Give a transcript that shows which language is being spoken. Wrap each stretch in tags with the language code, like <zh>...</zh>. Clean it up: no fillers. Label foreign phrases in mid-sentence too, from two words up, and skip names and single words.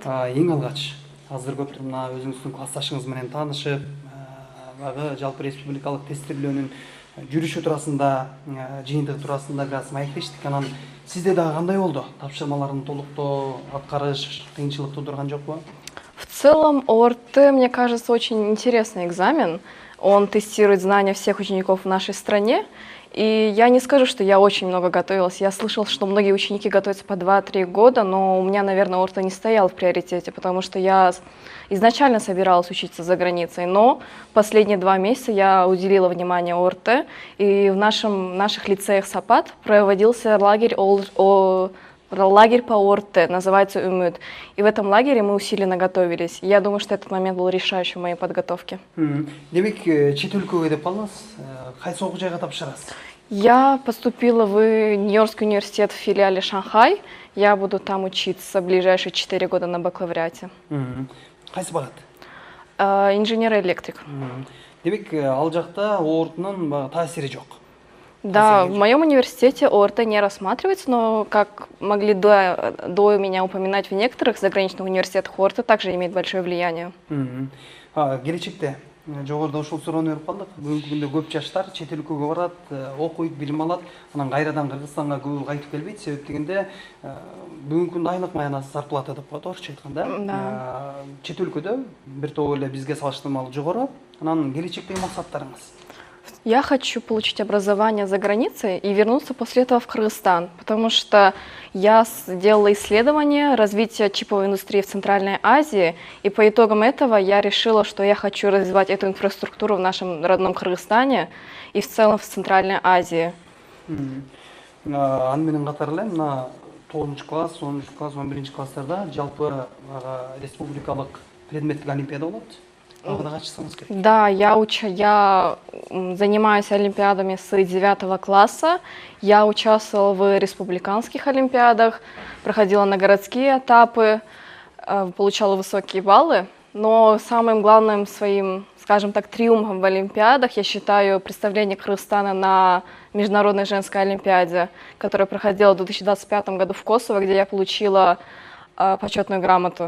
<ky>Эң алгач азыр көптөр мына өзүңүздүн классташыңыз менен таанышып, баягы жалпы республикалык тестирлөөнүн жүрүшү туурасында, жыйынтыгы туурасында бир аз маектештик. Анан сизде дагы кандай болду? Тапшырмаларын толуктоо, аткарыш кыйынчылык туудурган жокпу?</ky> <ru>В целом, ОРТ, мне кажется, очень интересный экзамен. Он тестирует знания всех учеников в нашей стране. И я не скажу, что я очень много готовилась. Я слышала, что многие ученики готовятся по 2-3 года, но у меня, наверное, ОРТ не стоял в приоритете, потому что я изначально собиралась учиться за границей. Но последние 2 месяца я уделила внимание ОРТ, и в наших лицеях САПАТ проводился лагерь по ОРТ, называется УМЮТ. И в этом лагере мы усиленно готовились. Я думаю, что этот момент был решающим в моей подготовке.</ru> <ky>Демек, чет өлкөгө деп калдыңыз. Кайсы окуу жайга тапшырасыз?</ky> <ru>Я поступила в Нью-Йоркский университет в филиале Шанхай. Я буду там учиться ближайшие 4 года на бакалавриате.</ru> <ky>Кайсы багат? Инженер-электрик. Демек, ал жакта ОРТнун таасири жок.</ky> <ru>Да, в моем университете ОРТ не рассматривается, но, как могли до меня упоминать, в некоторых заграничных университетах ОРТ также имеет большое влияние.</ru> <ky>Келечекте жогоруда ушул суроону берип калдык. Бүгүнкү күндө көп жаштар чет өлкөгө барат, окуйт, билим алат, анан кайрадан Кыргызстанга көбү кайтып келбейт. Себеп дегенде бүгүнкү күндө айлык маянасы зарплата деп коет, орусча айтканда. Чет өлкөдө бир топ эле бизге салыштырмалуу жогору. Анан келечектеги максаттарыңыз?</ky> <ru>Я хочу получить образование за границей и вернуться после этого в Кыргызстан, потому что я сделала исследование развития чиповой индустрии в Центральной Азии, и по итогам этого я решила, что я хочу развивать эту инфраструктуру в нашем родном Кыргызстане и в целом в Центральной Азии.</ru> <ky>Аны менен катар эле мына 9 класс, 10 класс, 11 класстарда жалпы республикалык предметтик олимпиада болот.</ky> <ru>Да, я занимаюсь олимпиадами с 9 класса. Я участвовала в республиканских олимпиадах, проходила на городские этапы, получала высокие баллы. Но самым главным своим, скажем так, триумфом в олимпиадах я считаю представление Кыргызстана на Международной женской олимпиаде, которая проходила в 2025 году в Косово, где я получила почетную грамоту.</ru>